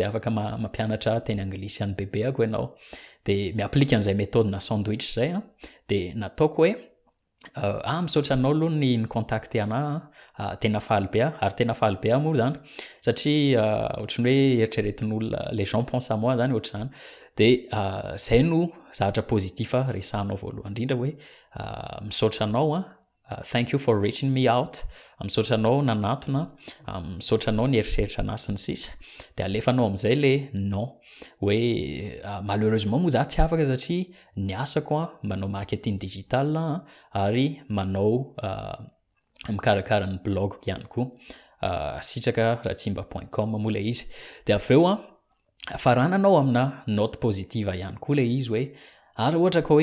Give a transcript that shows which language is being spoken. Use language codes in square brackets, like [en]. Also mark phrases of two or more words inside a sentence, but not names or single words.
[mg] afaka mampianatra teny anglisy an'ny bebe ako ianao de miaplika an'izay méthode na sandwich zay de nataoko hoe misaotra anao aloha ny contacté anah tena faly be ary tena faly be moa zany satria ohatrany hoe eritreretin'olona [fr] les gens pensent à moi [mg] zany ohatr'izany de zay no zavatra positif resahanao voalohany indrindra hoe misaotra anao [en] thank you for reaching me out [mg] misaotra anao nanatona misaotra anao ny eritreritra anah sy ny sisa de alefanao am'izay le non hoe malheureusement moa za tsy afaka satria ny asako manao [fr] marketing digital [mg] ary manao mikarakara ny blog ihany koa sitraka ratsimba.com moa le izy de aveo farananao amina [fr] note positive [mg] ihany koa le izy hoe ary ohatra ka hoe